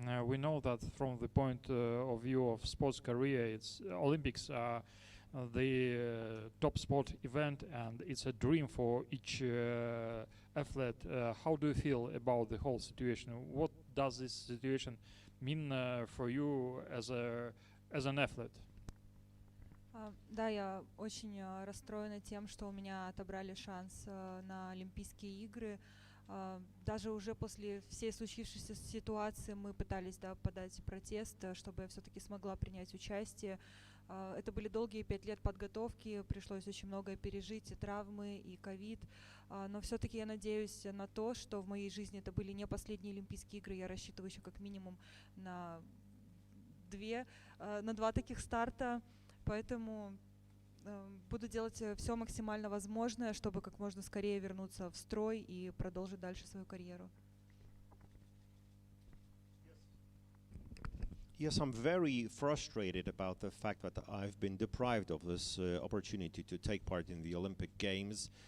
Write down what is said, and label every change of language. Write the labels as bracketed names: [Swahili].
[English] We know that from the point of view of sports career, it's Olympics are the top sport event, and it's a dream for each athlete. How do you feel about the whole situation? What does this situation mean for you as an athlete? [Russian] Да, я очень расстроена тем, что у меня отобрали шанс на Олимпийские игры. Даже уже после всей случившейся ситуации мы пытались подать протест, чтобы я все-таки смогла принять участие. Это были долгие 5 лет подготовки, пришлось очень многое пережить, и травмы, и ковид. Но все-таки я надеюсь на то, что в моей жизни это были не последние Олимпийские игры. Я рассчитываю еще как минимум на 2 таких старта. Поэтому буду делать все максимально возможное, чтобы как можно скорее вернуться в строй и продолжить дальше свою карьеру. [English] Yes, I'm very frustrated about the fact that I've been deprived of this opportunity to take part in the Olympic Games.